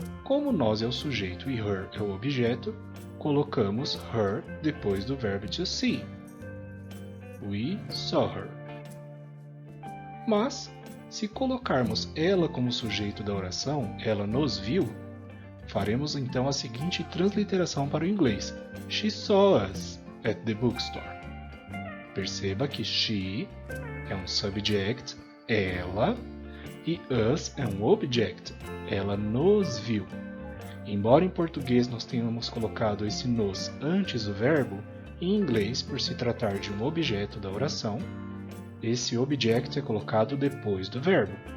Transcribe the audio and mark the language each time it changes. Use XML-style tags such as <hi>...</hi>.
<pt>Como nós é o sujeito e her é o objeto, colocamos her depois do verbo to see.</pt> <en>We saw her.</en> <pt>Mas, se colocarmos ela como sujeito da oração, ela nos viu, faremos então a seguinte transliteração para o inglês.</pt> <en>She saw us at the bookstore.</en> <pt>Perceba que she é um subject, ela, e us é um object, ela nos viu. Embora em português nós tenhamos colocado esse nos antes do verbo, em inglês, por se tratar de um objeto da oração, esse object é colocado depois do verbo.</pt>